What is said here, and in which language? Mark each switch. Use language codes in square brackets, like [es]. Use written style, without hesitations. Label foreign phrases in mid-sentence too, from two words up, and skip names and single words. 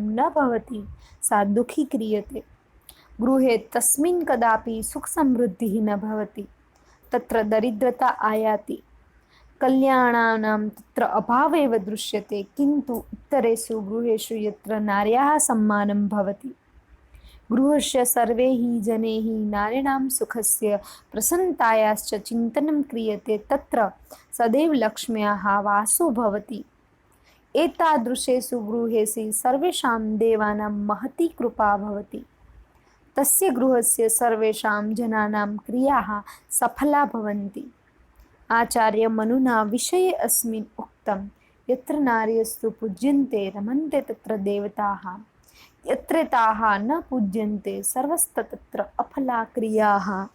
[sa] ન ભવતિ સા દુઃખી ક્રિયતે, ગૃહે તસ્મિन् કદાપि સુખ સમૃદ્ધિः ન ભવતિ, તત્ર દરિદ્રતા આયાતિ, કલ્યાણાનાં તત્ર અભાવેવ દૃશ્યતે, કિन्तु ઇતરેષુ ગૃહેષુ યત્ર નાર્યાः સમ્માनं ભવતિ, ગૃહસ્ય સર્વૈઃ जनैः નારીણાં સુખસ્ય પ્રસન્નતાયાશ્ચ ચિંતनं ક્રિયતે, તત્ર સદૈવ લક્ષ્મ્યાः વાસો ભવતિ. एतादृशेषु गृहेषु सर्वेषां देवानां महती कृपा भवति, तस्य गृहस्य सर्वेषां जनानां क्रियाः सफला भवन्ति. आचार्य मनुना विषये अस्मिन् उक्तं यत्र नार्यस्तु पूज्यन्ते रमन्ते तत्र देवताः, यत्र ताः न पूज्यन्ते सर्वस्तत्र अफला क्रियाः.